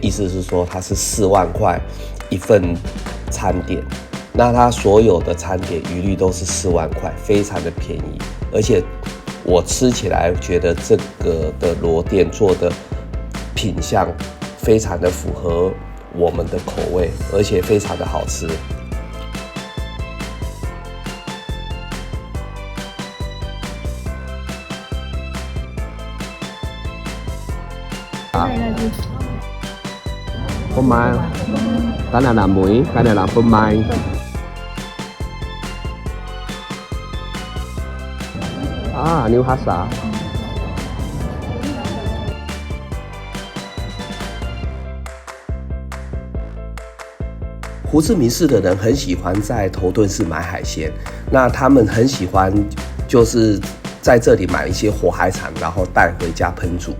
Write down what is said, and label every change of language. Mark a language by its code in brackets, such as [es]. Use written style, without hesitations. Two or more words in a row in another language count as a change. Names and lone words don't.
[zh] 意思是说它是4万块一份餐点，那它所有的餐点一律都是4万块，非常的便宜。而且我吃起来觉得这个的螺店做的品相非常的符合我们的口味，而且非常的好吃。 [vi] phô mai, cái này là muối, cái này là phô mai. New Hasa. [zh] 胡志明市的人很喜欢在头顿市买海鲜，那他们很喜欢就是在这里买一些活海产，然后带回家烹煮。